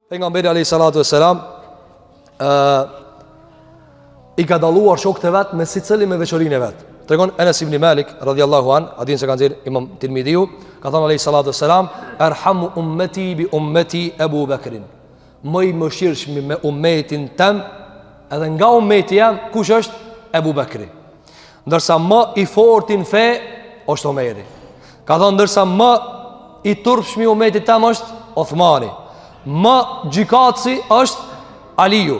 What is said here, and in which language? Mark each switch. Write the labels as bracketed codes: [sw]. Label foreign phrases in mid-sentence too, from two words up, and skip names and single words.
[sq] Pejgamberi [ar] عليه الصلاة والسلام [sq] I ka dalluar shokët e vet me secili me veçorinë e vet. Tregon Anas ibn Malik [ar] رضي الله عن, [sq] hadithin se ka nxjerr Imam Tirmidhiu, ka thënë [ar] عليه الصلاة والسلام, "أرحم أمتي بأمتي أبو بكر." [sq] Më I mëshirshëm me ummetin tim, edhe nga ummeti jam, kush është? Abu Bakri. Ndërsa më I fortin fe është Omeri. Ka thënë ndërsa më I turpshëm I ummetit tim është Uthmani. Më gjykatësi është Aliu.